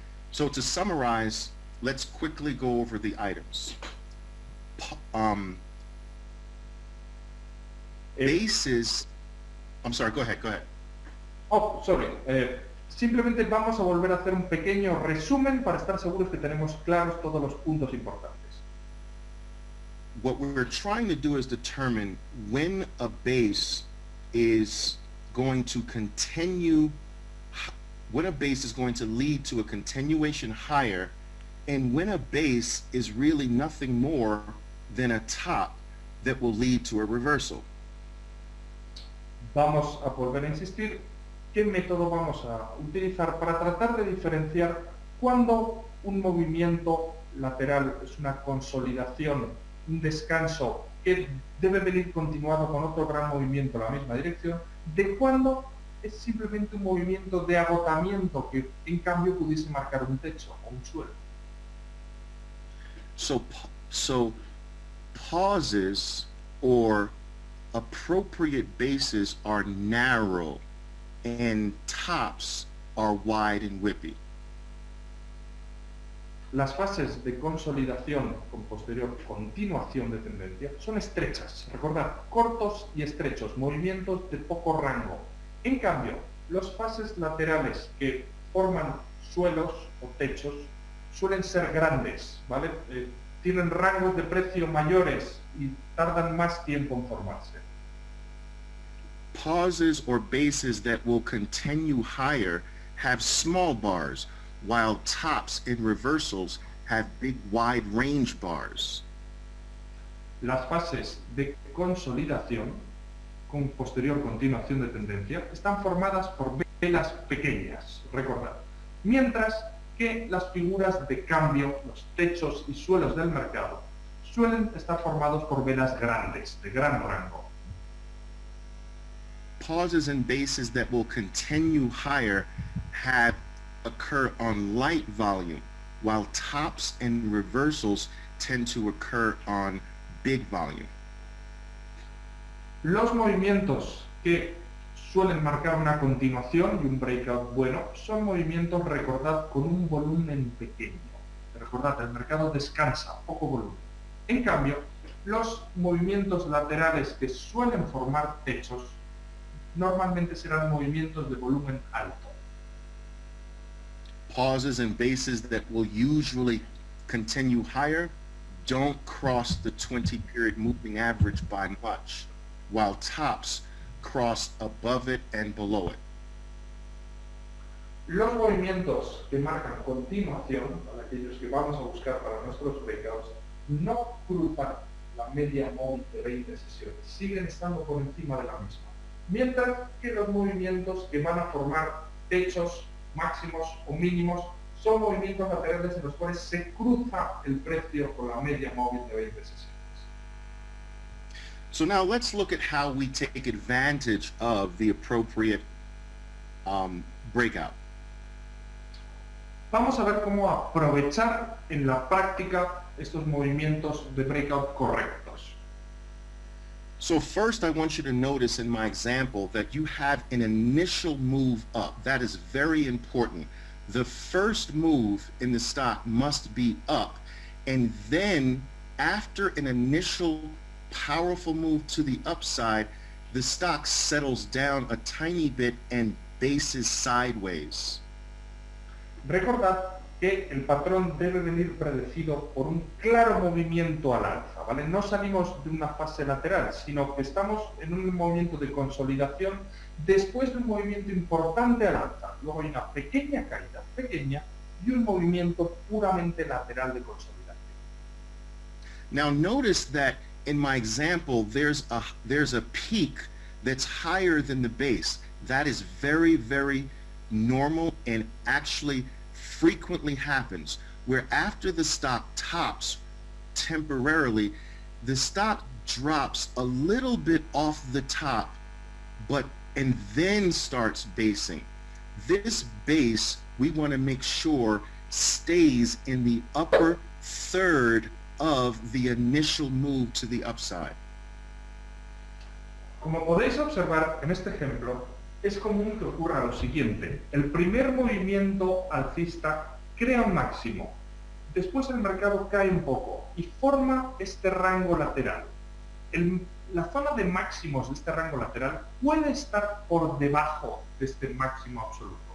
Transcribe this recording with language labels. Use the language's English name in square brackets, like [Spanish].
[English] So to summarize, let's quickly go over the items. Bases, I'm sorry, go ahead. Oh, sorry. [Spanish] Simplemente vamos a volver a hacer un pequeño resumen para estar seguros que tenemos claros todos los puntos importantes. [English] What we're trying to do is determine when a base is going to continue, when a base is going to lead to a continuation higher And when a base is really nothing more than a top that will lead to a reversal. [Spanish] Vamos a volver a insistir qué método vamos a utilizar para tratar de diferenciar cuando un movimiento lateral es una consolidación, un descanso que debe venir continuado con otro gran movimiento en la misma dirección, de cuando es simplemente un movimiento de agotamiento que en cambio pudiese marcar un techo o un suelo. [English] So pauses or appropriate bases are narrow and tops are wide and whippy. [Spanish] Las fases de consolidación con posterior continuación de tendencia son estrechas, recordad, cortos y estrechos, movimientos de poco rango. En cambio, las fases laterales que forman suelos o techos suelen ser grandes, ¿vale? Tienen rangos de precio mayores y tardan más tiempo en formarse. [English] Pauses or bases that will continue higher have small bars, while tops and reversals have big wide range bars. [Spanish] Las fases de consolidación con posterior continuación de tendencia están formadas por velas pequeñas, recordad, mientras que las figuras de cambio, los techos y suelos del mercado suelen estar formados por velas grandes, de gran rango. [English] Pauses and bases that will continue higher occur on light volume, while tops and reversals tend to occur on big volume. [Spanish] Los movimientos que suelen marcar una continuación y un breakout bueno son movimientos, recordad, con un volumen pequeño. Recordad, el mercado descansa, poco volumen. En cambio, los movimientos laterales que suelen formar techos normalmente serán movimientos de volumen alto. [English] Pauses and bases that will usually continue higher don't cross the 20-period moving average by much, while tops cross above it and below it. [Spanish] Los movimientos que marcan continuación, para aquellos que vamos a buscar para nuestros breakouts, no cruzan la media móvil de 20 sesiones, siguen estando por encima de la misma. Mientras que los movimientos que van a formar techos máximos o mínimos son movimientos laterales en los cuales se cruza el precio con la media móvil de 20 sesiones. [English] So now let's look at how we take advantage of the appropriate breakout. [Spanish] Vamos a ver cómo aprovechar en la práctica estos movimientos de breakout correctos. [English] So first I want you to notice in my example that you have an initial move up. That is very important. The first move in the stock must be up, and then after an initial powerful move to the upside, the stock settles down a tiny bit and bases sideways. [Spanish] Recordad que el patrón debe venir predecido por un claro movimiento al alza, ¿vale? No salimos de una fase lateral, sino que estamos en un movimiento de consolidación después de un movimiento importante al alza. Luego hay una pequeña caída, pequeña, y un movimiento puramente lateral de consolidación. [English] Now notice that in my example, there's a peak that's higher than the base. That is very, very normal and actually frequently happens, where after the stock tops temporarily, the stock drops a little bit off the top, and then starts basing. This base, we want to make sure stays in the upper third of the initial move to the upside. [Spanish] Como podéis observar en este ejemplo, es común que ocurra lo siguiente. El primer movimiento alcista crea un máximo. Después el mercado cae un poco y forma este rango lateral. La zona de máximos de este rango lateral puede estar por debajo de este máximo absoluto.